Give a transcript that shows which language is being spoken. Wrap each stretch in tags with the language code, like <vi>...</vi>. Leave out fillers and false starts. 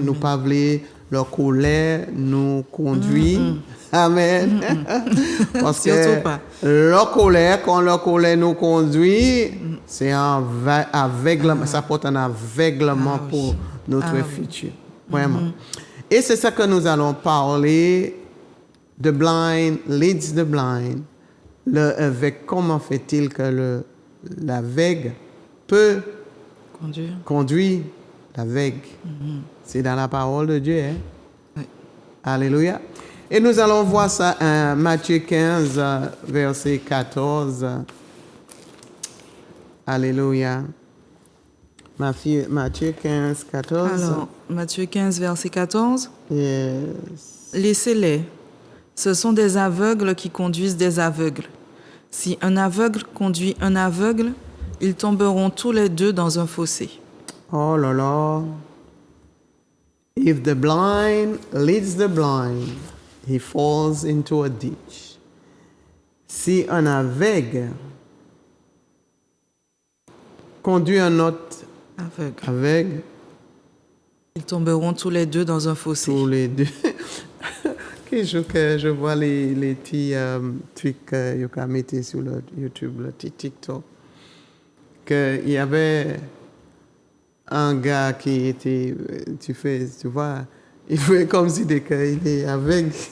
<fr>Nous parler la colère nous conduit. Amen. Parce que la colère, quand la colère nous conduit, c'est un aveuglement, ça porte un aveuglement pour notre futur. Vraiment. Et c'est ça que nous allons parler.</fr> <en>The blind leads the blind.</en> <fr>Comment fait-il que l'aveugle peut conduire veille. C'est dans la parole de Dieu. Hein? Oui. Alléluia. Et nous allons voir ça en Matthieu 15, verset 14. Alléluia. Matthieu 15, 14. Alors, Matthieu 15, verset 14.</fr> <en>Yes.</en> <fr>Laissez-les. Ce sont des aveugles qui conduisent des aveugles. Si un aveugle conduit un aveugle, ils tomberont tous les deux dans un fossé. Oh là là.</fr> <en>If the blind leads the blind, he falls into a ditch.</en> <fr>Si un aveugle conduit un autre aveugle, ils tomberont tous les deux dans un fossé. Tous les deux. Quel jour que je vois les petits trucs que vous mettez sur le YouTube, le petit TikTok, qu'il y avait un gars qui était, tu vois, il fait comme si il est aveugle.</fr>